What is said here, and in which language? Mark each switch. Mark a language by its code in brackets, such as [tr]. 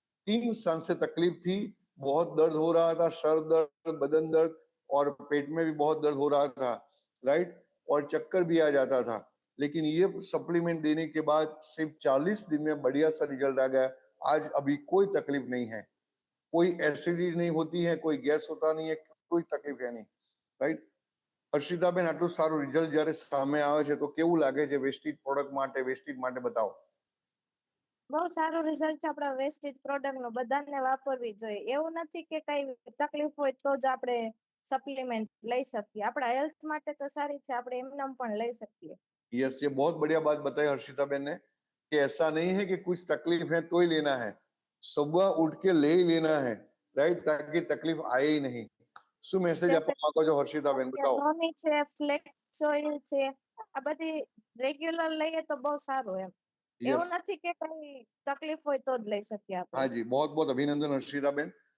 [hi] 3 साल से तकलीफ थी, बहुत दर्द हो रहा था, सर दर्द, बदन दर्द और पेट में भी बहुत दर्द हो रहा था, राइट? और चक्कर भी आ जाता था। लेकिन ये सप्लीमेंट देने के बाद सिर्फ 40 दिन में बढ़िया सा रिजल्ट आ गया। आज अभी कोई तकलीफ नहीं है, कोई एसिडिटी नहीं होती है, कोई गैस होता नहीं है, कोई तकलीफ है नहीं, राइट? [gu] હર્ષિતાબેન, આટલું સારું રિઝલ્ટ જ્યારે સામે આવે છે તો કેવું લાગે છે વેસ્ટેજ પ્રોડક્ટ માટે, વેસ્ટેજ માટે બતાવો? બહુ સારું રિઝલ્ટ છે આપણા વેસ્ટેજ પ્રોડક્ટ નું, બધાને વાપરવી જોઈએ. એવું નથી કે કઈ તકલીફ હોય તો જ આપણે સપ્લિમેન્ટ લઈ શકીએ. આપણા હેલ્થ માટે તો સારી છે, આપણે એમને પણ લઈ શકીએ. [hi] यस, ये बहुत बढ़िया बात बताई हर्षिताबेन ने कि ऐसा नहीं है कि कुछ तकलीफ है तो ही लेना है, सुबह उठ के ले ही लेना है, राइट? ताकि तकलीफ आए ही नहीं। [gu] શું મેસેજ જેમ કે આપવા માંગો છો હર્ષિતાબેન, બતાવો? નોની છે, ફ્લેક્સ ઓઇલ છે, આ બધી રેગ્યુલર લઈએ તો બહુ સારું એમ. [hi] यस। [gu] એવું નથી કે કઈ તકલીફ હોય તો જ લઈ શકીએ આપણે. [hi] हाँ जी, बहुत बहुत अभिनंदन हर्षिताबेन।